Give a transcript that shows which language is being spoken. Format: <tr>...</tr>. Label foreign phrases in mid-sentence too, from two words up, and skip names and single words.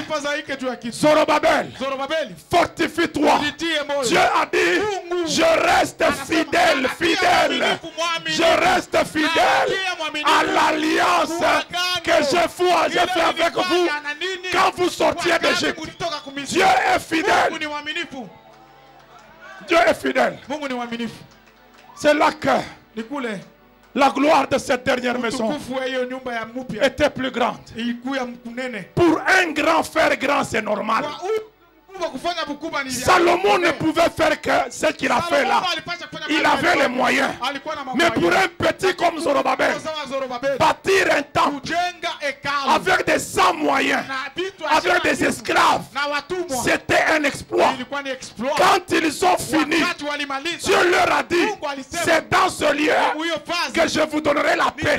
<fr>Zorobabel, fortifie-toi. Dieu a dit, je reste fidèle, fidèle. Je reste fidèle à l'alliance que j'ai fait avec vous quand vous sortiez d'Égypte. Dieu est fidèle.</fr> <sw>Mungu ni mwaminifu.</sw> <fr>Dieu est fidèle.</fr> <sw>Mungu ni mwaminifu.</sw> <fr>C'est là que</fr> <sw>Ni kule</sw> <fr>la gloire de cette dernière maison</fr> <sw>utukufu wa hiyo nyumba ya mpya</sw> <fr>était plus grande.</fr> <sw>ilikuwa ya mkunene.</sw> <fr>Pour un grand faire grand, c'est normal.</fr> <sw>Kwa huyu mkubwa kufanya mkubwa ni</sw> <fr>Salomon ne pouvait faire que ce qu'il a fait là. Il avait les moyens. Mais pour un petit comme Zorobabel, bâtir un temple avec des sans moyens, avec des esclaves, c'était un exploit. Quand ils ont fini, Dieu leur a dit, c'est dans ce lieu que je vous donnerai la paix.</fr>